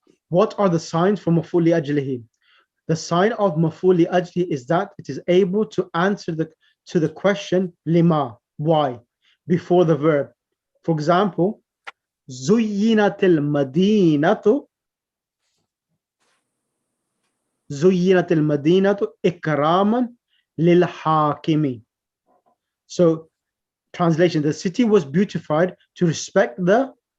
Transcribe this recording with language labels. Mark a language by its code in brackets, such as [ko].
[en] What are the signs for maf'ul li ajlihi? The sign of maf'ul li ajlihi is that it is able to answer to the question lima, why, before the verb. For example, [ar] zuyyinatil madinatu زينت المدينة إكراما للحاكم. [en] So translation, the city was beautified to respect the